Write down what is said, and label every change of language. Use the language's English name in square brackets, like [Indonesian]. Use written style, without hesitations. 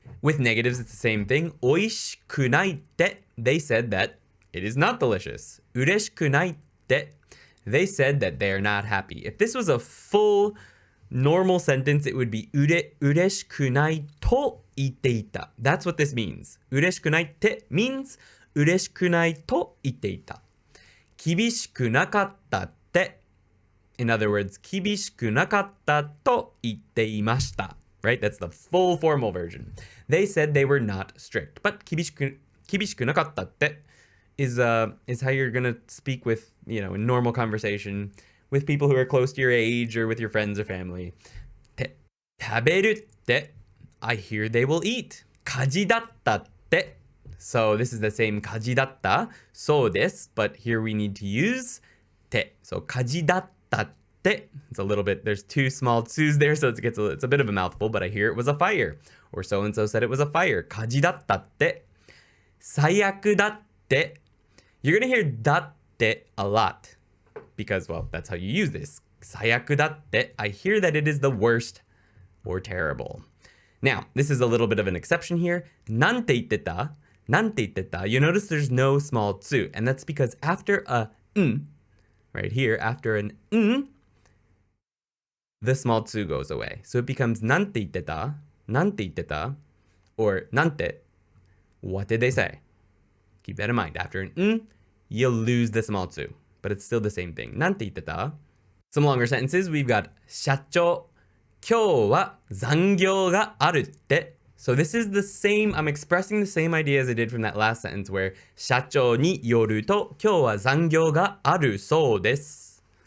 [English] With negatives, it's the same thing. [Japanese] 美味しくないって, [English] they said that it is not delicious. [Japanese] 嬉しくないって, [English] they said that they are not happy. If this was a full normal sentence, it would be [Japanese] 嬉しくないと言っていた. [English] That's what this means. [Japanese] 嬉しくないって [English] means [Japanese] 嬉しくないと言っていた. 厳しくなかったって [English] in other words, [Japanese] 厳しくなかったと言っていました. [English] Right? That's the full formal version. They said they were not strict. But [Japanese] 厳しくなかったって [English] is how you're gonna speak with, in normal conversation with people who are close to your age or with your friends or family. [Japanese] 食べるって [English] I hear they will eat. [Japanese] 火事だったって [English] So this is the same [Japanese] 火事だった そうです [English] but here we need to use って So 火事だったって It's a little bit, there's two small tsu's there, so it's a bit of a mouthful, but I hear it was a fire. Or so-and-so said it was a fire. [Japanese] 火事だったって 最悪だって [English] You're gonna hear [Japanese] だって [English] a lot. Because, well, that's how you use this. [Japanese] 最悪だって [English] I hear that it is the worst or terrible. Now, this is a little bit of an exception here. [Japanese] なんて言ってた? なんて言ってた? [English] You notice there's no small tsu, and that's because after a right here, after an the small tsu goes away. So it becomes [Japanese] なんて言ってた? なんて言ってた? [English] Or [Japanese] なんて? [English] What did they say? Keep that in mind. After an you'll lose the small tsu. But it's still the same thing. [Japanese] なんて言ってた? [English] Some longer sentences. We've got [Japanese] 社長、今日は残業があるって. [English] So this is the same, I'm expressing the same idea as I did from that last sentence where [Japanese] 社長によると今日は残業があるそうです.